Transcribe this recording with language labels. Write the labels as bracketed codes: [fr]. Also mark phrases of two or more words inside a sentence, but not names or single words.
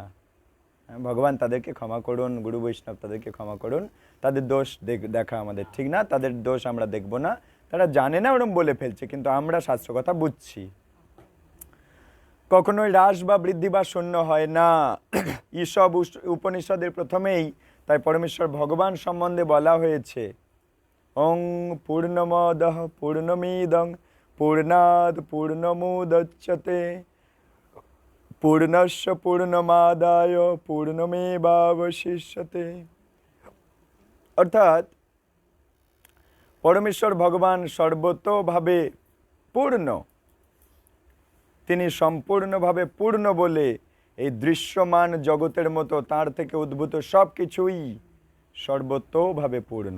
[bn] ভগবান তাদেরকে ক্ষমা করুন, গুরু বৈষ্ণব তাদেরকে ক্ষমা করুন, তাদের দোষ দেখা আমাদের ঠিক না, তাদের দোষ আমরা দেখব না, তারা জানে না ওরম বলে ফেলছে, কিন্তু আমরা শাস্ত্র কথা বুঝছি। কখনোই হ্রাস বা বৃদ্ধি বা শূন্য হয় না। এইসব উপনিষদের প্রথমেই তাই পরমেশ্বর ভগবান সম্বন্ধে বলা হয়েছে, [sa] ওং পূর্ণমদঃ পূর্ণমিদং পূর্ণাৎ পূর্ণমুদচ্যতে পূর্ণস্য পূর্ণমাদায় পূর্ণমেবাবশিষ্যতে। [bn] অর্থাৎ পরমেশ্বর ভগবান সর্বতোভাবে পূর্ণ, তিনি সম্পূর্ণভাবে পূর্ণ বলে এই দৃশ্যমান জগতের মতো তার থেকে উদ্ভূত সব কিছুই সর্বতোভাবে পূর্ণ।